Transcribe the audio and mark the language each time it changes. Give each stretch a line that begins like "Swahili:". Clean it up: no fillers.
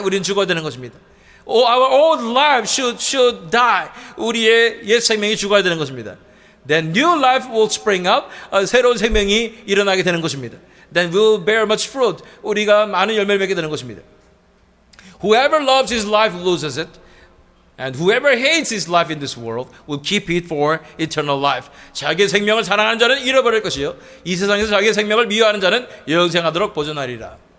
Korean: 우리는 죽어야 되는 것입니다.
English: Our old life should die.
Korean: 우리의 옛 생명이 죽어야 되는 것입니다.
English: Then new life will spring up.
Korean: 새로운 생명이 일어나게 되는 것입니다.
English: Then we'll bear much fruit.
Korean: 우리가 많은 열매를 맺게 되는 것입니다.
English: Whoever loves his life loses it. And whoever hates his life in this world will keep it for eternal life.
Korean: 자기의 생명을 사랑하는 자는 잃어버릴 것이요 이 세상에서 자기의 생명을 미워하는 자는 영생하도록 보존하리라.